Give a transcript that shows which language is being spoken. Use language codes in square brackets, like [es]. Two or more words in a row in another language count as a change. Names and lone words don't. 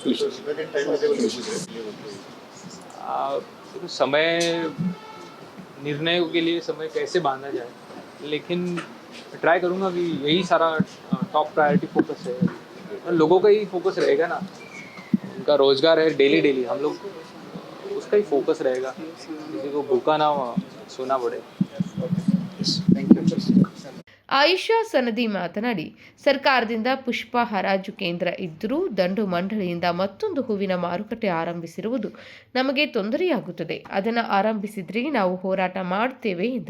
[hi] देखो, समय निर्णयों के लिए समय कैसे बांधा जाए, लेकिन ट्राई करूँगा कि यही सारा [en] top priority focus [hi] है। लोगों का ही फोकस रहेगा ना, उनका रोजगार है, डेली हम लोग उसका ही फोकस रहेगा, किसी को भूखा ना सोना पड़े। [kn] ಆಯಿಷಾ ಸನದಿ ಮಾತನಾಡಿ, ಸರ್ಕಾರದಿಂದ ಪುಷ್ಪ ಹರಾಜು ಕೇಂದ್ರ ಇದ್ದರೂ ದಂಡು ಮಂಡಳಿಯಿಂದ ಮತ್ತೊಂದು ಹೂವಿನ ಮಾರುಕಟ್ಟೆ ಆರಂಭಿಸಿರುವುದು ನಮಗೆ ತೊಂದರೆಯಾಗುತ್ತದೆ. ಅದನ್ನು ಆರಂಭಿಸಿದ್ರೆ ನಾವು ಹೋರಾಟ ಮಾಡುತ್ತೇವೆ ಎಂದರು.